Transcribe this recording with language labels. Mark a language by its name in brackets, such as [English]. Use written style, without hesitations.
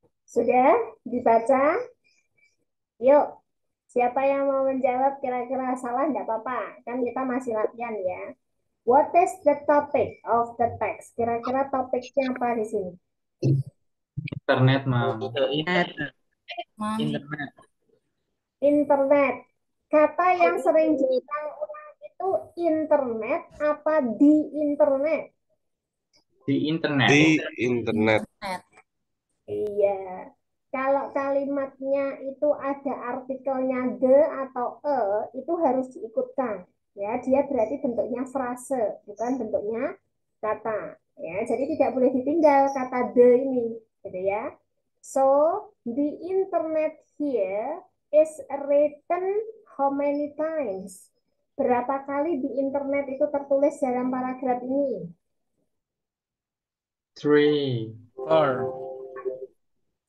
[Indonesian] Sudah dibaca? Yuk, siapa yang mau menjawab kira-kira salah enggak apa-apa. Kan kita masih latihan ya. [English] What is the topic of the text? [Indonesian] Kira-kira topiknya apa di sini? Internet, Mam. Internet. Mam. Internet. Internet. Kata yang sering diulang-ulang itu internet apa di internet? Di internet. Di internet. Iya. Kalau kalimatnya itu ada artikelnya the atau itu harus diikutkan. Ya, dia berarti bentuknya frase, bukan bentuknya kata. Ya, jadi tidak boleh ditinggal kata the ini, gitu ya. [English] So, the internet here is written how many times? [Indonesian] Berapa kali di internet itu tertulis dalam paragraf ini? 3, 4,